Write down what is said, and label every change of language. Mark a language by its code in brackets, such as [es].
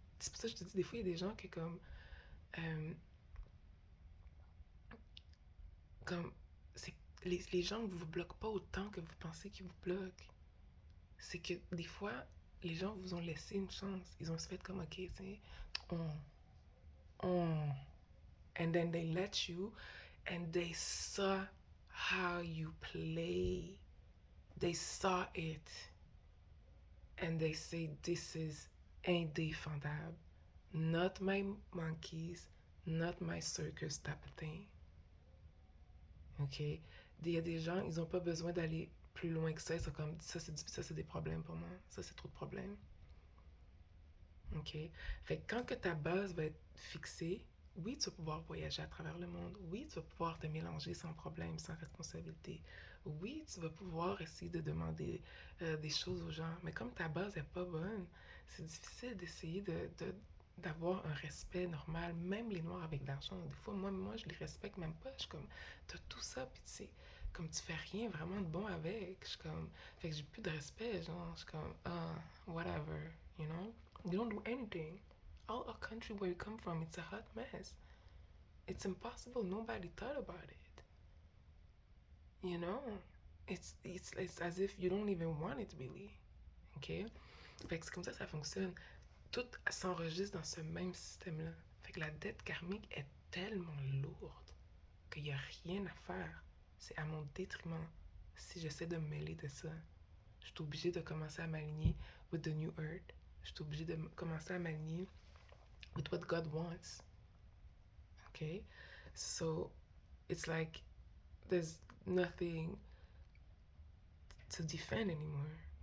[fr] C'est pour ça que je te dis, des fois, il y a des gens qui, euh, comme c'est, les gens ne vous bloquent pas autant que vous pensez qu'ils vous bloquent. C'est que des fois, les gens vous ont laissé une chance. Ils ont se fait comme, ok, tu sais, on, on. [en] And then they let you, and they saw how you play. They saw it. And they say, this is indéfendable. Not my monkeys, not my circus type of thing. OK? [fr] Il y a des gens, ils n'ont pas besoin d'aller plus loin que ça. C'est comme, ça, c'est des problèmes pour moi. Ça, c'est trop de problèmes. OK? Fait que quand que ta base va être fixée, oui, tu vas pouvoir voyager à travers le monde. Oui, tu vas pouvoir te mélanger sans problème, sans responsabilité. Oui, tu vas pouvoir essayer de demander des choses aux gens. Mais comme ta base n'est pas bonne, c'est difficile d'essayer d'avoir un respect normal, même les noirs avec de l'argent. Des fois, moi, je les respecte même pas. Je suis comme, t'as tout ça, puis tu sais, comme tu fais rien vraiment de bon avec. Je suis comme, fait que j'ai plus de respect, genre, je suis comme, ah, [en] whatever, you know? You don't do anything. All a country where you come from, it's a hot mess. It's impossible. Nobody thought about it. You know? It's as if you don't even want it really. OK? [fr] Fait que c'est comme ça fonctionne. Tout s'enregistre dans ce même système-là. Fait que la dette karmique est tellement lourde qu'il n'y a rien à faire. C'est à mon détriment si j'essaie de me mêler de ça. Je suis obligée de commencer à m'aligner [en] with the new earth. [fr] Je suis obligée de commencer à m'aligner [en] with what God wants. Okay? So it's like there's nothing to defend anymore.